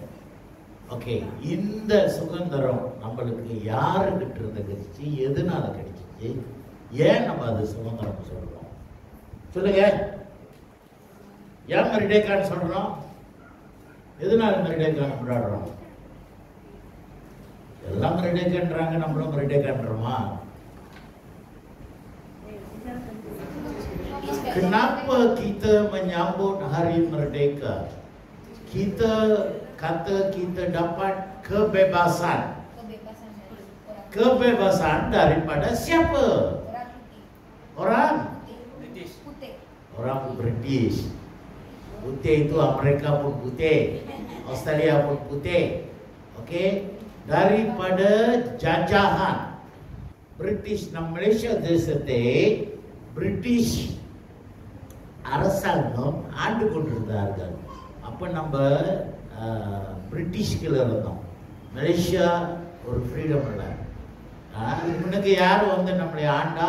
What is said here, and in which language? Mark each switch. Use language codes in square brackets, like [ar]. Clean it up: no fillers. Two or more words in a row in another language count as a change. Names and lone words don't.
[ta] ஓகே, இந்த சுதந்திரம் நம்மளுக்கு யாருக்கிட்ட இருந்து கிடைச்சி, எதனால கிடைச்சிச்சு, ஏன் நம்ம அது சுதந்திரம் சொல்றோம்? சொல்லுங்க. ஏன் மர்டேக்கான்னு சொல்றோம்? எதனால மர்டேக்கான்னு கொண்டாடுறோம்? எல்லாம் மர்டேக்கான்றாங்க, நம்மளும் மர்டேக்கான்றோமா? [ms] Kenapa kita menyambut Hari Merdeka? Kita kata kita dapat kebebasan. Kebebasan daripada siapa? Orang putih. Orang British. Putih itu Amerika pun putih, Australia pun putih. Okey, daripada jajahan British [ta] நம்ம மலேசியா தேசத்தை பிரிட்டிஷ் அரசாங்கம் ஆண்டு கொண்டிருந்தார்கள். அப்போ நம்ம பிரிட்டிஷ்கில் இருந்தோம். மலேசியா ஒரு ஃப்ரீடம் இல்லை. முன்னுக்கு யார் வந்து நம்மளை ஆண்டா?